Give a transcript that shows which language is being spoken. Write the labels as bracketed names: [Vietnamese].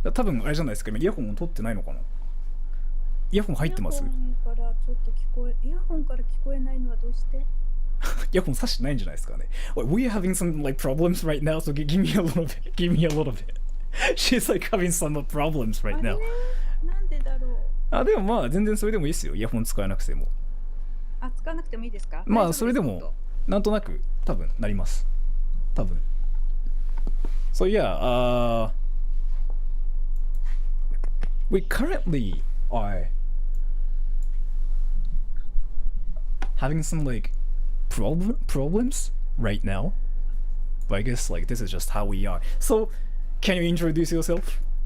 [Japanese] 多分あれじゃないですか。今イヤホン取ってないのかな？イヤホン入ってます？イヤホンからちょっとイヤホンから聞こえないのはどうして？イヤホン挿してないんじゃないですかね。 [English] We're having some like problems right now, so give me a little bit. Give me a little bit. She's like having some problems right now. [Japanese] なんでだろう。あ、でもまあ全然それでもいいですよ。イヤホン使わなくても。あ、使わなくてもいいですか？まあそれでもなんとなく多分なります。多分。 [English] So yeah, we currently are having some like problems right now. But I guess like this is just how we are. So, can you introduce yourself?